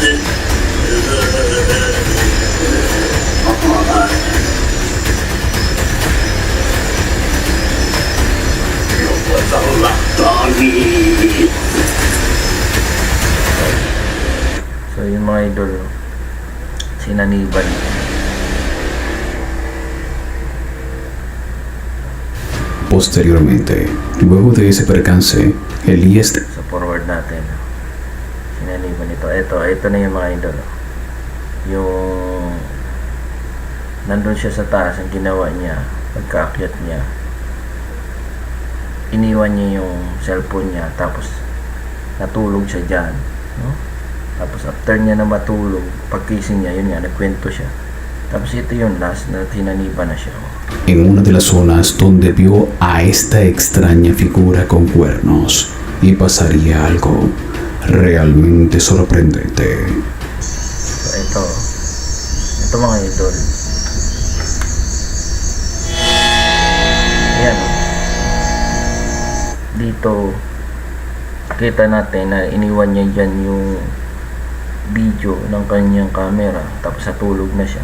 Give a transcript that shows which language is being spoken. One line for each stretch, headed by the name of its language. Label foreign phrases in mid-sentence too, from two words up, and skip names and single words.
Filipino: So yung mga idol, no? Sinaniban.
Spanish: Posteriormente, luego de ese percance, Elías
Filipino: Sa forward natin, no? Sinaniban ito. Ito na yung mga idol, no? Yung nandun siya sa taas, ang ginawa niya, pagkaakyat niya, iniwan niya yung cellphone niya, tapos natulog siya dyan, no? Tapos after niya na matulog, pagkising niya, yun nga, nagkwento siya. Tapos ito yung last na tinaniba na siya.
Spanish: en una de las zonas donde vio a esta extraña figura con cuernos y pasaría algo realmente sorprendente.
Filipino: So ito mga idol. Ayan. Dito, kita natin na iniwan niya dyan yung video ng kanyang camera, tapos natulog na siya.